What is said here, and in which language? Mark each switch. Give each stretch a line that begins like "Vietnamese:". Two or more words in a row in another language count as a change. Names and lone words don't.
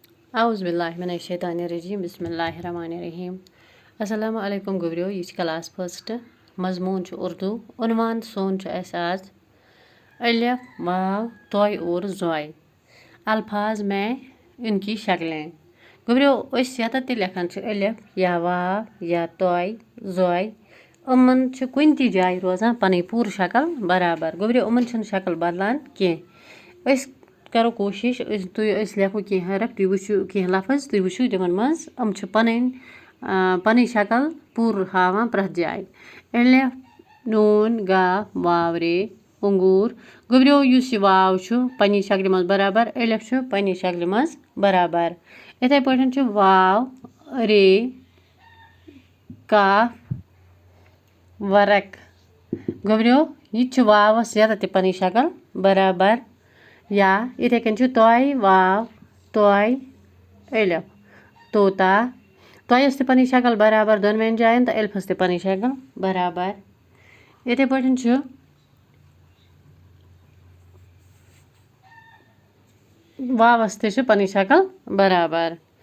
Arabic: أعوذ بالله من الشيطان الرجيم بسم الله الرحمن الرحيم. السلام عليكم गुबरियो,
Kashmiri: यह
English: class first
Kashmiri: मजमून उर्दू। उन्वान सोन अस आज अलिफ वाव तोय और ज़ोय
Urdu: الفاظ میں ان کی شکلیں.
Kashmiri: गुबरियो ये लेखन अलिफ या वाव या तोय ज़ोय यमन कुन ती जाय रोजान पन पूर शक्ल बराबर। गुबरियो यमन शक्ल बदलान कह। करो कोशिश लेखो कह हरफ तुम वो कह लफज तुम वो तिमन मज पन शक्ल पूर हावान प्रथ जाय। अलिफ नून गाफ वाव रे अंगूर। गुबरियो यह वाव पन्नी शक्ल मज बराबर, अलिफ पन्नी शक्ल मज बराबर। इथे पे वाव रे काफ वरक। गुबरियो यह वावस यह पन्नी शक्ल बराबर। या इथे कन तोय वाव तोय अलिफ तोता। तोयस पन्नी शक्ल बराबर दोनवेन जायन तो अलिफस पन्नी शक्ल बराबर। इथे पे वावस पन्नी शक्ल बराबर।